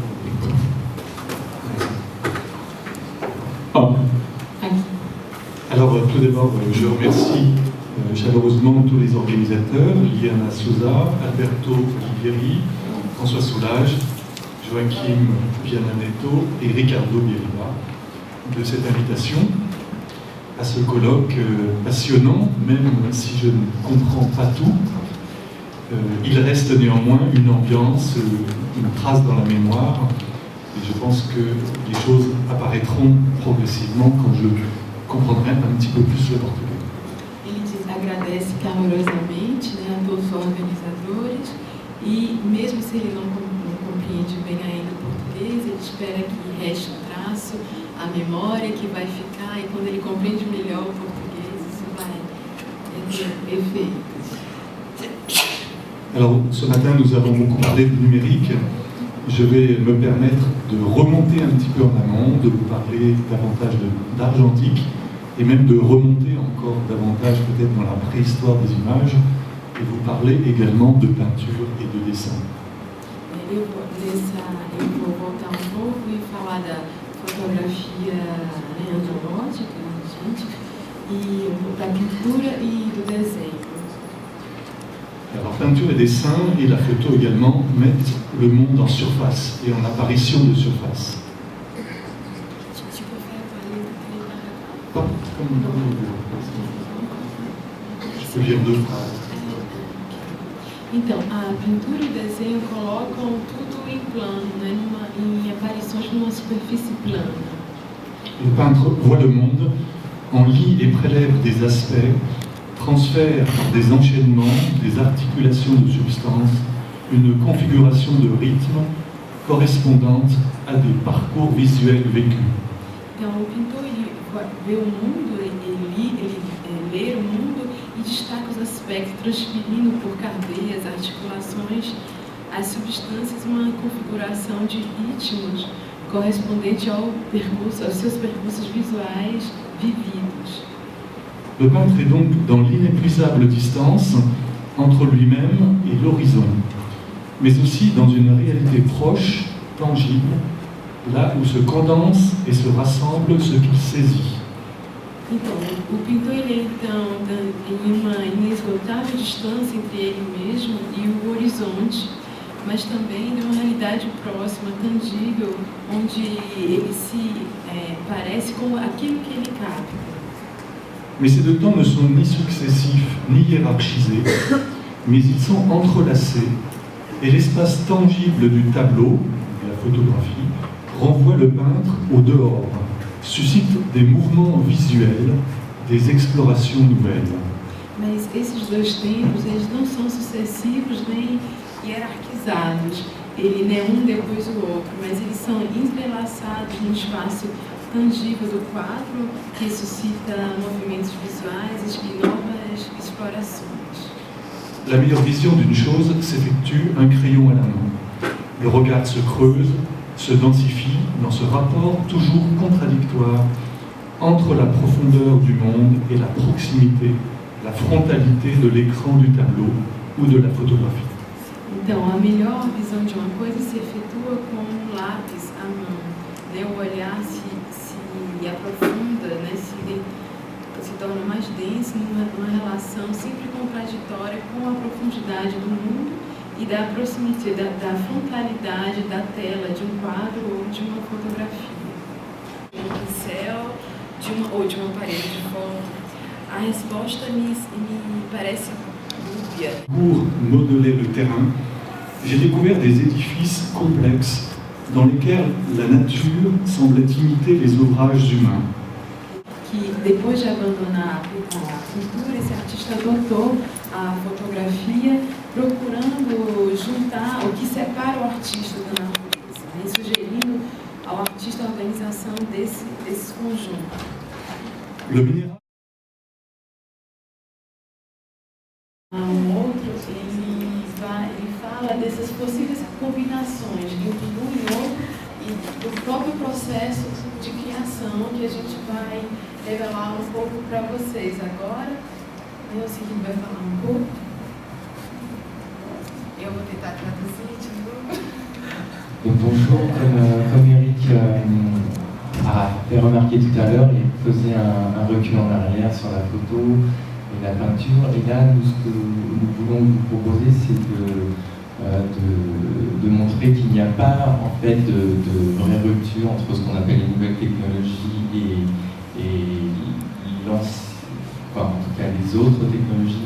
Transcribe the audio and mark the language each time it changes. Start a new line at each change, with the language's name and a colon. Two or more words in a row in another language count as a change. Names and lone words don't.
French: Alors, tout d'abord, je remercie chaleureusement tous les organisateurs, Liliana Souza, Alberto Olivieri, François Solage, Joachim Viananetto et Ricardo Bieriva de cette invitation à ce colloque passionnant, même si je ne comprends pas tout. Il reste néanmoins une ambiance, une trace dans la mémoire, et je pense que les choses apparaîtront progressivement quand je comprendrai un petit peu plus le portugais.
Portuguese: Ele agradece calorosamente, a todos os organizadores, e mesmo se ele não compreende bem ainda o português, ele espera que reste um traço, a memória que vai ficar, e quando ele compreende melhor o português, isso vai ter efeitos.
French: Alors, ce matin, nous avons beaucoup parlé de numérique. Je vais me permettre de remonter un petit peu en amont, de vous parler davantage d'argentique, et même de remonter encore davantage peut-être dans la préhistoire des images, et vous parler également de peinture et de dessin.
Portuguese: Eu vou voltar pouco e falar da fotografia analógica, e da pintura e do desenho.
French: Alors, peinture et dessin, et la photo également, mettent le monde en surface et en apparition de surface. Je peux lire deux phrases.
Portuguese: Então, a pintura e o desenho colocam tudo em plano, né, em aparições numa superfície plana.
French: Le peintre voit le monde, en lit et prélève des aspects, transfère des enchaînements, des articulations de substances, une configuration de rythme correspondante à des parcours visuels vécus.
Portuguese: Então, o pintor ele vê o mundo, ele lê o mundo e destaca os aspectos, transferindo por cadeias, articulações, as substâncias, uma configuração de ritmos correspondente ao percurso, aos seus percursos visuais vividos.
French: Le peintre est donc dans l'inépuisable distance entre lui-même et l'horizon, mais aussi dans une réalité proche, tangible, là où se condense et se rassemble ce qu'il saisit.
Portuguese: Então, o pintor ele em uma inesgotável distância entre ele mesmo e o horizonte, mas também de uma realidade próxima, tangível, onde ele se parece com aquilo que ele capta.
French: Mais ces deux temps ne sont ni successifs ni hiérarchisés, mais ils sont entrelacés, et l'espace tangible du tableau, de la photographie, renvoie le peintre au dehors, suscite des mouvements visuels, des explorations nouvelles.
Portuguese: Mas esses dois tempos, eles não são sucessivos nem hierarquizados. Ele não é um depois do outro, mas eles são entrelaçados no espaço tangível do quadro, que suscita movimentos visuais e novas explorações.
French: La meilleure vision d'une chose s'effectue un crayon à la main. Le regard se creuse, se densifie dans ce rapport toujours contradictoire entre la profondeur du monde et la proximité, la frontalité de l'écran du tableau ou de la photographie.
Portuguese: Então, a melhor visão de uma coisa se efetua com um lápis à mão, né? O olhar se aprofunda, né? Se se torna mais denso numa relação sempre contraditória com a profundidade do mundo e da proximidade, da frontalidade da tela de um quadro ou de uma fotografia, de um pincel ou de uma parede de foto. A resposta me parece dúbia.
French: Pour modeler le terrain, j'ai découvert des édifices complexes dans lesquels la nature semblait imiter les ouvrages humains.
Portuguese: Que depois de abandonar a pintura, esse artista adotou a fotografia, procurando juntar o que separa o artista da natureza, né? Sugerindo ao artista a organização desses conjuntos.
French: Le minéral.
Portuguese: Um outro, ele fala dessas possíveis combinações entre um e outro e do próprio processo de criação que a gente vai revelar um pouco para vocês agora. Eu sei que vai falar um pouco. Eu vou tentar traduzir de novo.
French: Donc bonjour, comme Eric a fait remarquer tout à l'heure, il faisait un recul en arrière sur la photo et la peinture. Et là, nous, ce que nous voulons vous proposer, c'est de montrer qu'il n'y a pas en fait de vraie rupture entre ce qu'on appelle les nouvelles technologies et en tout cas les autres technologies.